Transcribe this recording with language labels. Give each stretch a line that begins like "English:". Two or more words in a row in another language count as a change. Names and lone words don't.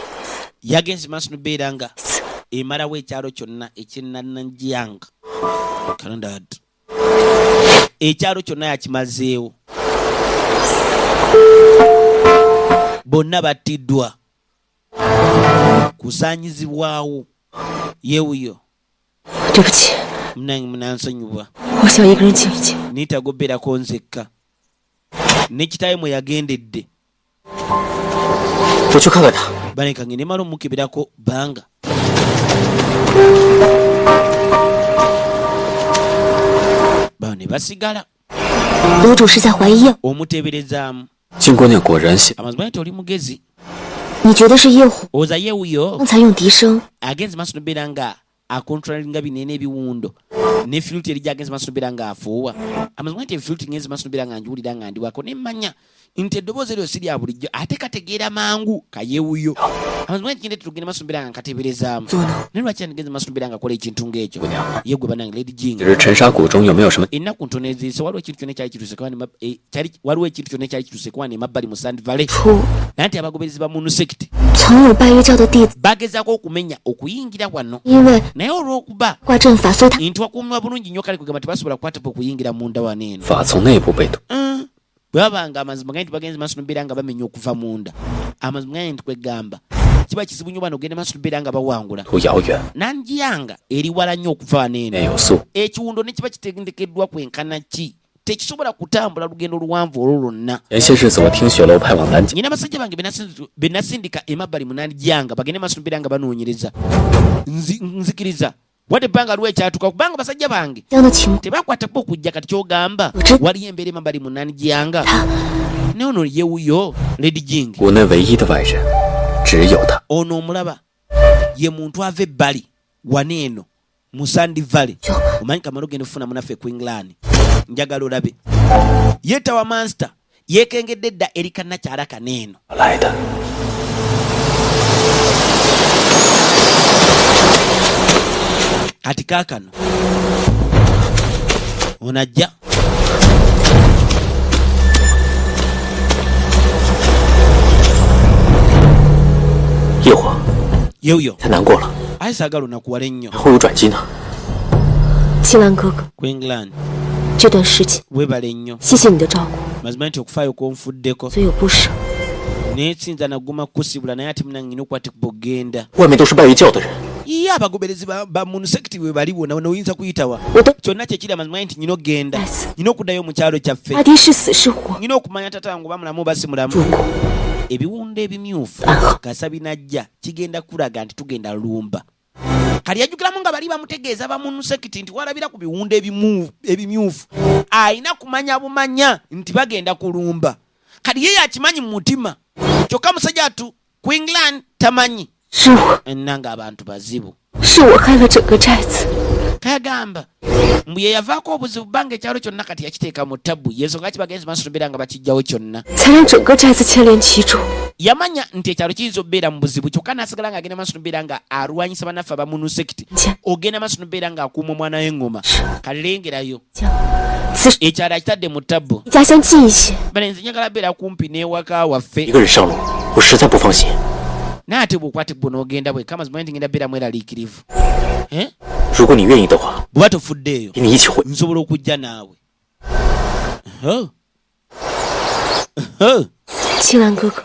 Ganda: yagenze maaso n'obeera nga emalawo ekyalo kyonna ekyennannanjiyanga Canada ekyalo kyonna yakimazeewo bonna battiddwa kusaanyizibwawo yeewuyo
Chinese: 对不起，
Ganda: munange munansonyiwa
Chinese: 我想一个人静一静。
Ganda: niitaga obeerako nzekka ne kitaawe mwe yagendedde
Chinese: 我去看看他。
Ganda: banekange ne mala omukeberako banga bao ne basigala
Chinese: 楼主是在怀疑业务，
Ganda: omuteeberezaamu
Chinese: 金姑娘果然信，
Ganda: amazima nti oli mugezi
Chinese: 你觉得是业务？
Ganda: oza yeewuyo
Chinese: 刚才用笛声，
Ganda: agenze maaso nobeera nga akontrolinga binene ebiwundo ne filuti eri gyagenze maaso nobeera nga afuuwa amazima nti efiluti ngenze maaso nobeera nga njiwulira nga ndiwako nemmanya nti eddoboozi eryo si lya bulijjo ate kategeera mangu kayeewuyo amazima nti kinde tugende maaso nobeera nga nkateeberezaamu naye lwaki andigenze maaso nobeera nga akola ekintu ng'ekyo ye gwe banange lady jing
Chinese: 只是陈沙谷中有没有什么？
Ganda: ennaku ntono eziise waliwo ekintu kyonna ekyali kituuse waliwo ekintu kyonna ekyali kituuse kwana emabbali mu Sand Valley
Chinese: 出
Ganda: naye nti abagoberezi ba Moon sect
Chinese: 曾有拜月教的弟子，
Ganda: bagezaako okumenya okuyingira wano
Chinese: 因为
Ganda: naye olw'okuba
Chinese: 挂阵法，所以他
Ganda: nti wakuumibwa bulungi nnyo kale kugamba tebasobola kukwatako okuyingira munda wano eno
Chinese: 法从内部被动，
Ganda: bwe babanga amazima gaye nti bagenze maaso nobeera nga bamenya okuva munda amazima gaye nti kwegamba kiba kizibu nnyo bano ogenda maaso nobeera nga bawangula
Chinese: 途遥远，
Ganda: nanjiyanga eri wala nnyo okuva wano
Chinese: 面
Ganda: eno
Chinese: 有素，
Ganda: ekiwundo ne kiba kitendekeddwa kwenkana ki tekisobola kutambula lugendo luwanvu olwo lwonna
Chinese: 前些日子我听雪楼派往南京，
Ganda: nyina basajja bange be nasindika emabbali munanjiyanga bagende maaso nobeera nga banoonyereza nzikiriza wadde ebbanga liwo ekyatuka kubanga basajja bange
Chinese: 这样的情
Ganda: tebakwatako okujja kati kyogamba Oje. waliyo embeera emabbali munanjiyanga naye ono yewuyo lady jing
Chinese: 国内唯一的外人只有他。
Ganda: ono omulaba ye muntu ava ebbali wano eno mu Sand Valley omanyi kamala ogenda ofuna munaffe ku England njagala olabe yeetawa manster yeekengedde edda eri kannakyala kaneeno
Chinese: 来的，
Ganda: kati kaakano onajja
Chinese: 一会儿
Ganda: yewuyo
Chinese: 太难过了，
Ganda: aye saagala onakuwala ennyo
Chinese: 会有转机呢。青兰哥哥，
Ganda: ku England
Chinese: 这段时间
Ganda: weebale ennyo
Chinese: 谢谢你的照顾，
Ganda: mazima nti okufaayo kwonfuddeko
Chinese: 虽有不舍，
Ganda: naye sinza naguma kukusibula naye ate munange nina okukwatibwa ogenda
Chinese: 外面都是拜月教的人，
Ganda: iye abagoberezi ba Moon sect bwe baliwo noyinza kuyitawa
Chinese: 我都
Ganda: kyonna kyekiri amazima nti nyina ogenda
English: Yes.
Ganda: nyina okuddayo mu kyalo kyaffe
Chinese: 阿爹是死是活，
Ganda: nyina okumanya tata wange oba mulamu oba si mulamu
Chinese: 如果
Ganda: ebiwundo ebimyufu kasa binajja kigenda kulaga nti tugenda lumba kali yajjukiramu nga bali bamutegeeza ba Moon sect nti walabira ku biwundo ebimyufu ayina kumanya bumanya nti bagenda kulumba kali ye yakimanyi mu mutima kyokka musajja atu ku England tamanyi
Chinese: 是我，
Ganda: ennanga abantu bazibu
Chinese: 是我害了整个寨子，
Ganda: kayagamba mbu ye yavaako obuzibu bbanga ekyalo kyonna kati yakiteeka mu ttabu yensonga ki bagenzi maaso nobeera nga bakijjawo kyonna
Chinese: 才让整个寨子牵连其中。
Ganda: yamanya nti ekyalo kiyinza okubeera mu buzibu kyokka n'asigala ng'agenda maaso nobeera nga alwanyisa bannaffe aba Moon sect
Chinese: 见
Ganda: ogenda maaso nobeera ng'akuuma omwana w'eŋŋoma kalengerayo
Chinese: 将自
Ganda: ekyalo akitadde mu ttabu
Chinese: 离家乡近一些，
Ganda: balenzi njagala beera kumpi n'ewaka
Chinese: 一
Ganda: waffe
Chinese: 个人上路，我实在不放心。
Ganda: naye ate bw'okwatibwa n'ogenda bwe kama zimanyi nti ngenda beera mweraliikirivu
Chinese: 如果你愿意的话，
Ganda: bw'oba tofuddeeyo
Chinese: 与你一起回。
Ganda: nsobola okujja naawe
Chinese: 青兰哥哥，